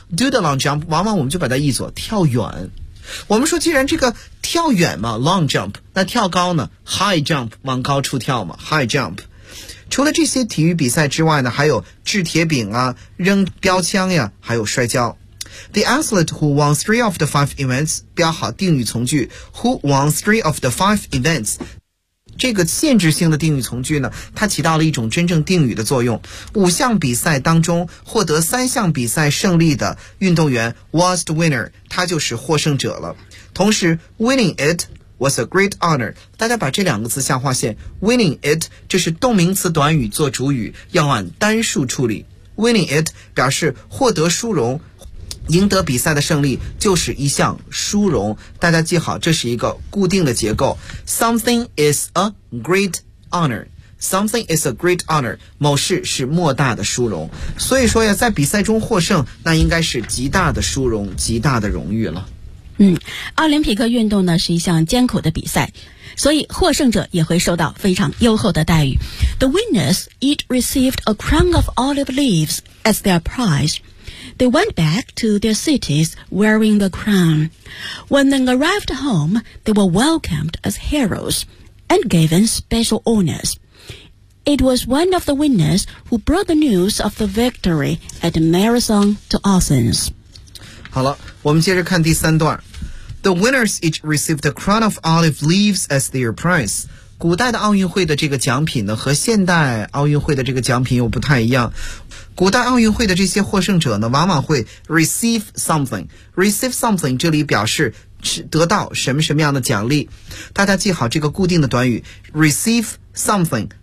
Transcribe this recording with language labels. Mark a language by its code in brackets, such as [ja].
[en] Do the long jump， [zh] 往往我们就把它译作跳远。我们说，既然这个跳远嘛 ，long jump， 那跳高呢 ？High jump， 往高处跳嘛 ，high jump。除了这些体育比赛之外呢，还有掷铁饼啊，扔标枪呀，还有摔跤。 [en] The athlete who won 3 of the 5 events， [zh] 标好定语从句 [en] ，who won 3 of the 5 events。 [zh] 这个限制性的定语从句呢，它起到了一种真正定语的作用。五项比赛当中获得3项比赛胜利的运动员 [en] was the winner， [zh] 他就是获胜者了。同时 [en] winning it was a great honor， [zh] 大家把这两个字下划线， [en] winning it [zh] 这是动名词短语做主语，要按单数处理。 [en] winning it [zh] 表示获得殊荣，赢得比赛的胜利就是一项殊荣，大家记好，这是一个固定的结构。 [en] Something is a great honor. Something is a great honor. [zh] 某事是莫大的殊荣。所以说呀，在比赛中获胜，那应该是极大的殊荣，极大的荣誉了。奥林匹克运动呢，是一项艰苦的比赛。所以获胜者也会受到非常优厚的待遇。 [en] The winners each received a crown of olive leaves as their prize. They went back to their cities wearing the crown. When they arrived home, they were welcomed as heroes and given special honors. It was one of the winners who brought the news of the victory at the marathon to Athens. [zh] 好了，我们接着看第三段。 [en] The winners each received a crown of olive leaves as their prize. [zh] 古代的奥运会的这个奖品呢，和现代奥运会的这个奖品又不太一样。古代奥运会的这些获胜者呢，往往会 [en] receive something. Receive something [zh] 这里表示得到什么什么样的奖励。大家记好这个固定的短语 [en] receive something.